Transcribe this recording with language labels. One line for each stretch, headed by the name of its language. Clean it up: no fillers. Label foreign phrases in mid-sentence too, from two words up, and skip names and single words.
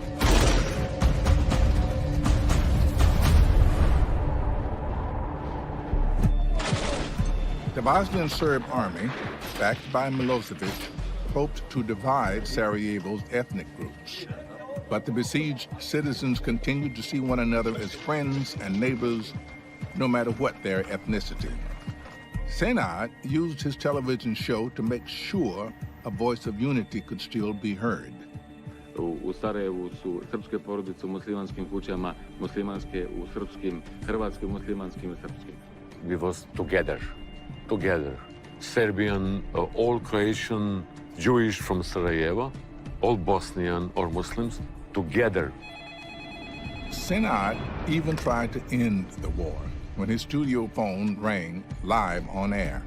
English: The Bosnian Serb army, backed by Milosevic, hoped to divide Sarajevo's ethnic groups. But the besieged citizens continued to see one another as friends and neighbors, no matter what their ethnicity. Senad used his television show to make sure a voice of unity could still be heard.
Bosnian: U Sarajevu su srpske porodice u muslimanskim kućama, muslimanske u srpskim, hrvatske muslimanskim I srpskim.
English: We was together. Serbian, all Croatian, Jewish from Sarajevo, all Bosnian or Muslims, together. Senad even tried to end the war when his studio phone rang live on air.